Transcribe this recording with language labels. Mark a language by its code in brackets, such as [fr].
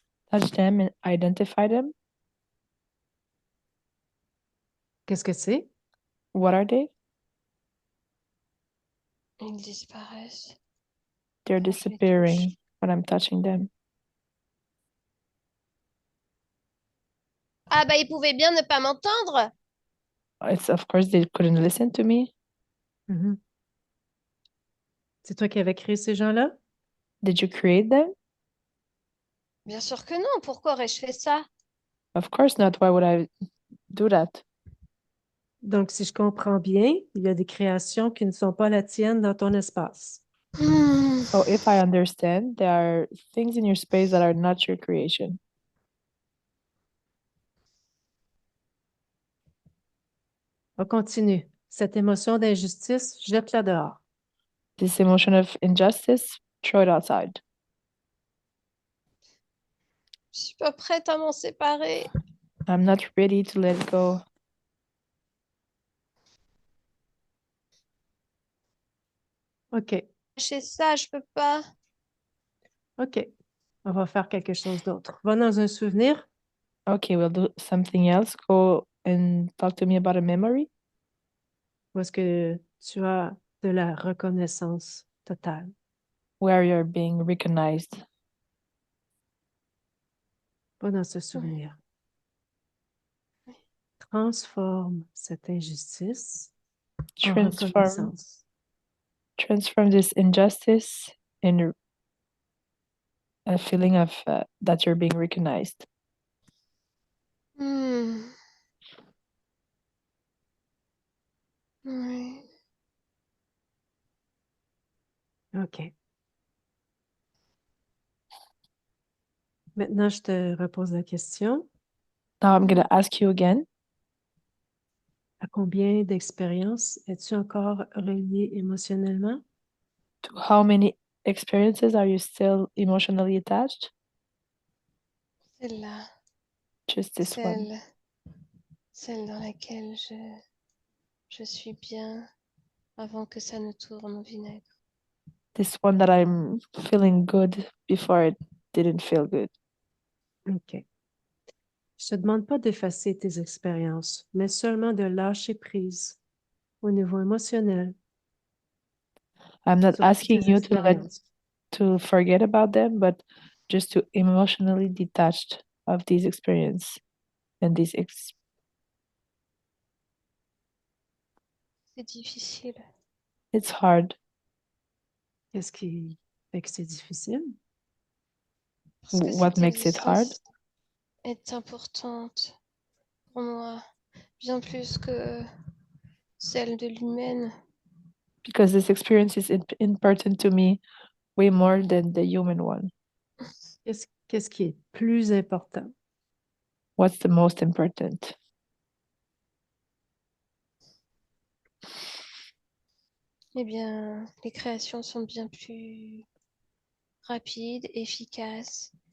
[en] Touch them and identify them. [fr] Qu'est-ce que c'est? [en] What are they? [fr] Ils disparaissent. [en] They're [fr] Quand je les touche. [en] disappearing when I'm touching them. [fr] Ah bah, ils pouvaient bien ne pas m'entendre. [en] It's of course they couldn't listen to me. [fr] Mhm. C'est toi qui avais créé ces gens-là? [en] Did you create them? [fr] Bien sûr que non, pourquoi aurais-je fait ça? [en] Of course not. Why would I do that? [fr] Donc, si je comprends bien, il y a des créations qui ne sont pas la tienne dans ton espace. [en] So if I understand, there are things in your space that are not your creation. [fr] On continue. Cette émotion d'injustice, jette-la dehors. [en] This emotion of injustice, throw it outside. [fr] Je suis pas prête à m'en séparer. [en] I'm not ready to let it go. OK. [fr] Chez ça, je peux pas. OK. On va faire quelque chose d'autre. Va dans un souvenir. [en] Okay, we'll do something else. Go and talk to me about a memory [fr] Où est-ce que tu as de la reconnaissance totale? [en] where you're being recognized. [fr] Va dans ce souvenir. Transforme cette injustice en reconnaissance. [en] Transform this injustice in a feeling of that you're being recognized. [fr] Oui. OK. Maintenant, je te repose la question. [en] Now I'm gonna ask you again. [fr] À combien d'expériences es-tu encore relié émotionnellement? [en] To how many experiences are you still emotionally attached? [fr] Celle-là, [en] Just this one. [fr] celle dans laquelle je suis bien avant que ça ne tourne au vinaigre. [en] This one that I'm feeling good before it didn't feel good. OK. [fr] Je te demande pas d'effacer tes expériences, mais seulement de lâcher prise au niveau émotionnel [en] I'm not [fr] sur [en] asking [fr] tes [en] you [fr] expériences. [en] to forget about them, but just to emotionally detached of these experience and these [fr] C'est difficile [en] it's hard. [fr] Qu'est-ce qui fait que c'est difficile? parce que [en] What [fr] cette [en] makes it hard? [fr] existence est importante pour moi, bien plus que celle de l'humaine. [en] Because this experience is important to me way more than the human one. [fr] Qu'est-ce qui est plus important? [en] What's the most important? [fr] Eh bien, les créations sont bien plus rapides, efficaces.